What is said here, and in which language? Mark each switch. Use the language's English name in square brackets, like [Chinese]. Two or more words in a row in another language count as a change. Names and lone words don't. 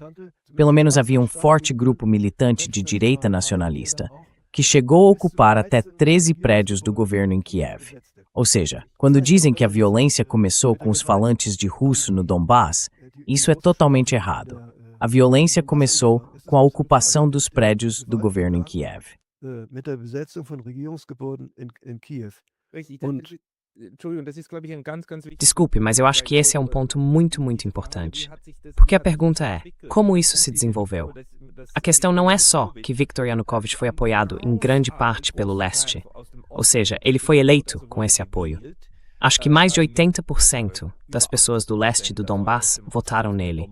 [Portuguese] Pelo menos havia um forte grupo militante de direita nacionalista, que chegou a ocupar até 13 prédios do governo em Kiev. Ou seja, quando dizem que a violência começou com os falantes de russo no Donbass, isso é totalmente errado. A violência começou com a ocupação dos prédios do governo em Kiev. [German] Mit der Besetzung von Regierungsgebäuden in Kiew. [Portuguese] Desculpe, mas eu acho que esse é um ponto muito importante. Porque a pergunta é, como isso se desenvolveu? A questão não é só que Viktor Yanukovych foi apoiado em grande parte pelo leste. Ou seja, ele foi eleito com esse apoio. Acho que mais de 80% das pessoas do leste do Donbass votaram nele.